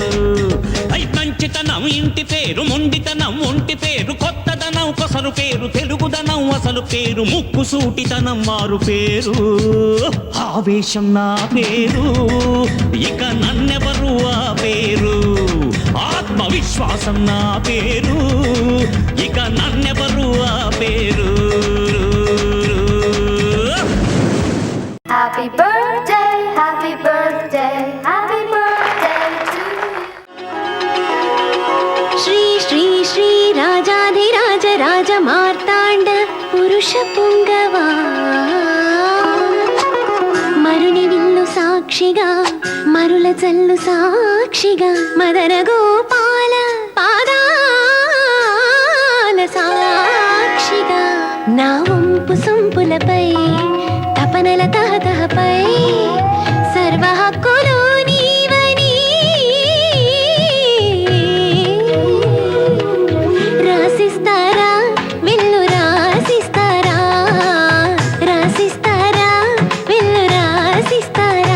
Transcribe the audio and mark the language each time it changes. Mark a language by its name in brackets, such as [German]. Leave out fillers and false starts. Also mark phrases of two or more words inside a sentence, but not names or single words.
[Telugu] మంచితనం ఇంటి పేరు, మొండితనం ఒంటి పేరు, కొత్తదనం కొసరు పేరు, తెలుగుదనం అసలు పేరు, ముక్కు సూటితనం మారు పేరు, ఆవేశం నా పేరు, ఇక నన్నెవరు ఆ పేరు, ఆత్మవిశ్వాసం నా పేరు, ఇక నన్నెవరు ఆ పేరు. [English] Happy birthday, happy birthday, happy birthday to you. [Telugu] శ్రీ శ్రీ శ్రీ రాజాధిరాజ రాజ మార్తాండ పురుష పుంగవా, మరుని విల్లు సాక్షిగా మరుల చల్లు సాక్షిగా, మదన గోపాల పాదాల సాక్షిగా. నా వంపు సొంపులపై తపనల తహతహపై సర్వ హక్కులు నీవని రాసిస్తారా విల్లు రాసిస్తారా రాసిస్తారా విల్లు రాసిస్తారా